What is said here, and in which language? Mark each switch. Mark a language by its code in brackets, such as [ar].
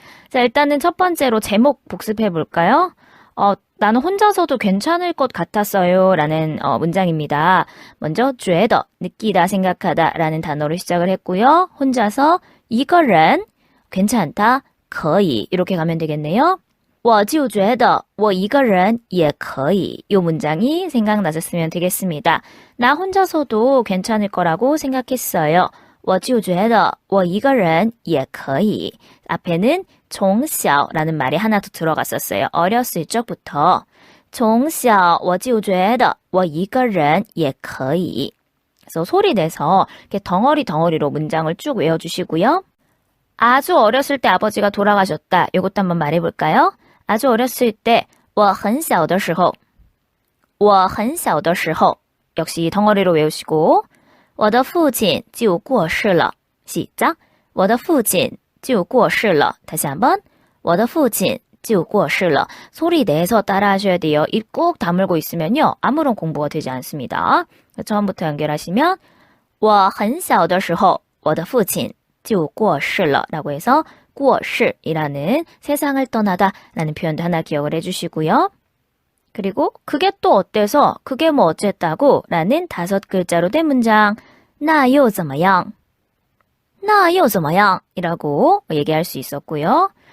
[ko] 자, 일단은 첫 번째로 제목 복습해 볼까요? 나는 혼자서도 괜찮을 것 같았어요 라는 문장입니다. 먼저 觉得 느끼다, 생각하다 라는 단어로 시작을 했고요. 혼자서 一个人 괜찮다, 可以 이렇게 가면 되겠네요. [zh] 我就觉得我一个人也可以 [ko] 이 문장이 생각나셨으면 되겠습니다. 나 혼자서도 괜찮을 거라고 생각했어요. [zh] 我就觉得我一个人也可以 [ko] 앞에는 从小라는 말이 하나 더 들어갔었어요. 어렸을 적부터 [zh] 从小我就觉得我一个人也可以 [ko] 그래서 소리 내서 이렇게 덩어리로 문장을 쭉 외워주시고요. 아주 어렸을 때 아버지가 돌아가셨다. 이것도 한번 말해볼까요? 아주 어렸을 때 [zh] 我很小的时候我很小的时候 [ko] 역시 덩어리로 외우시고 [zh] 我的父亲就过世了 시작 我的父亲就过世了 [ko] 다시 한번 [zh] 我的父亲就过世了 [ko] 소리 내서 따라 하셔야 돼요. 입 꾹 다물고 있으면요. 아무런 공부가 되지 않습니다. 처음부터 연결하시면 [zh] 我很小的时候我的父亲就过世了 [ko] 라고 해서 过世 이라는 세상을 떠나다 라는 표현도 하나 기억을 해주시고요. 그리고 그게 또 어때서 그게 뭐 어쨌다고 라는 5글자로 된 문장 [zh] 那又怎么样那又怎么样 [ko] 이라고 얘기할 수 있었고요.